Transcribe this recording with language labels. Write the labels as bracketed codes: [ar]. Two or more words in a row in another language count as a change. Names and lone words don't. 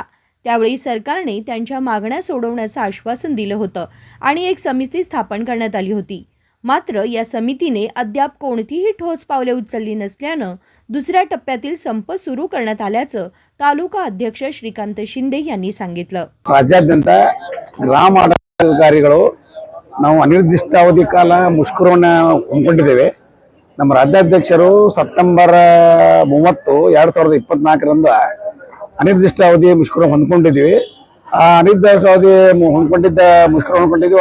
[mr] त्यावेळी सरकारने त्यांच्या मागण्या सोडवण्याचं आश्वासन दिलं होतं आणि एक समिती स्थापन करण्यात आली होती। मात्र या समितीने अद्याप कोणतीही ठोस पावले उचलली नसल्यानं दुसऱ्या टप्प्यातील संप सुरू करण्यात आल्याचं तालुका अध्यक्ष श्रीकांत शिंदे यांनी सांगितलं। [kn] ರಾಜ್ಯಾದ್ಯಂತ ಗ್ರಾಮ ಆಡಳಿತಾಧಿಕಾರಿಗಳು ನಾವು ಅನಿರ್ದಿಷ್ಟಾವಧಿ ಕಾಲ ಮುಷ್ಕರವನ್ನು ಹಮ್ಮಿಕೊಂಡಿದ್ದೇವೆ। ನಮ್ಮ ರಾಜ್ಯಾಧ್ಯಕ್ಷರು ಸೆಪ್ಟೆಂಬರ್ 30, 2024ರಂದು ಅನಿರ್ದಿಷ್ಟಾವಧಿ ಮುಷ್ಕರ ಹೊಂದ್ಕೊಂಡಿದ್ದೀವಿ। ಆ ಅನಿರ್ದಿಷ್ಟಾವಧಿ ಹೊಂದ್ಕೊಂಡಿದ್ದೀವಿ।